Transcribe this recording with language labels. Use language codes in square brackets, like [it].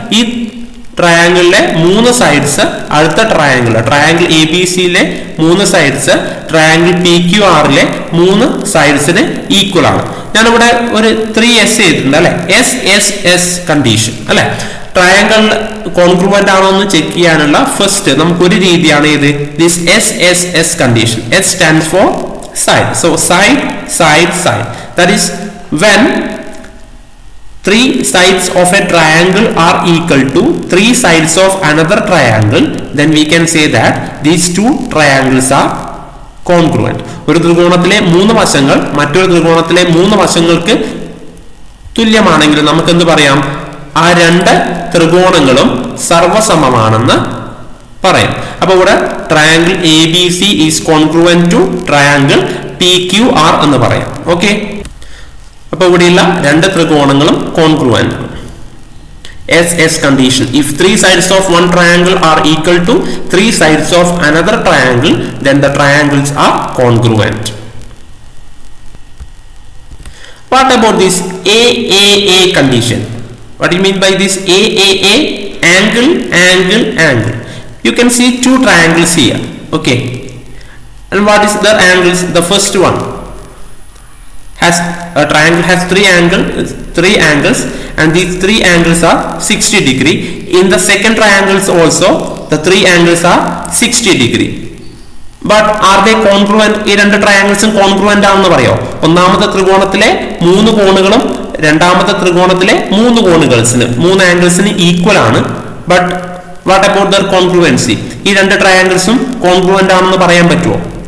[ml] ഈ ട്രയാങ്കിളിലെ മൂന്ന് സൈഡ്സ് അടുത്ത ട്രയാങ്കിൾ ABC-യിലെ മൂന്ന് സൈഡ്സ് ട്രയാങ്കിൾ PQR-ലെ മൂന്ന് സൈഡ്സിന് ഈക്വൽ ആണ്. ഞാനിവിടെ ഒരു 3S ചെയ്തിട്ടുണ്ട് അല്ലെ, SSS കണ്ടീഷൻ അല്ലെ. ട്രയാങ്കിൾ കോൺഗ്രുവന്റ് ആണോ എന്ന് ചെക്ക് ചെയ്യാനുള്ള ഫസ്റ്റ് നമുക്കൊരു രീതിയാണ് ഇത്, this SSS condition. [en] S stands for side. So side, side, side. That is when three sides of a triangle are equal to three sides of another triangle, then we can say that these two triangles are congruent. [ml] ഒരു ത്രികോണത്തിലെ മൂന്ന് വശങ്ങൾ മറ്റൊരു ത്രികോണത്തിലെ മൂന്ന് വശങ്ങൾക്ക് തുല്യമാണെങ്കിൽ നമുക്ക് എന്ത് പറയാം? ആ രണ്ട് ത്രികോണങ്ങളും സർവ്വസമമാണെന്ന് പറയാം. അപ്പൊ ഇവിടെ [en] triangle ABC is congruent to triangle PQR [ml] എന്ന് പറയാം. ഓക്കെ, അപ്പൊ ഇവിടെയുള്ള രണ്ട് ത്രികോണങ്ങളും congruent. [en] SS condition. If three sides of one triangle are equal to three sides of another triangle, then the triangles are congruent. What about this AAA condition? What do you mean by this AAA? Angle, angle, angle. You can see two triangles here. Okay, and what is the angles? The first one has a triangle has three angles and these three angles are 60 degree. In the second triangles also the three angles are 60 degree. But are they congruent? [ml] ഈ രണ്ട് ട്രയാങ്കിൾസും congruent ആണെന്ന് പറയോ? ഒന്നാമത്തെ ത്രികോണത്തിലെ മൂന്ന് കോണുകളും രണ്ടാമത്തെ ത്രികോണത്തിലെ മൂന്ന് കോണുകൾസിന് മൂന്ന് ആംഗിൾസിന് equal ആണ്. [en] But what about their congruency? [ml] ഈ രണ്ട് ട്രയാങ്കിൾസും കോൺഗ്രുവന്റ് ആണെന്ന് പറയാൻ പറ്റുമോ?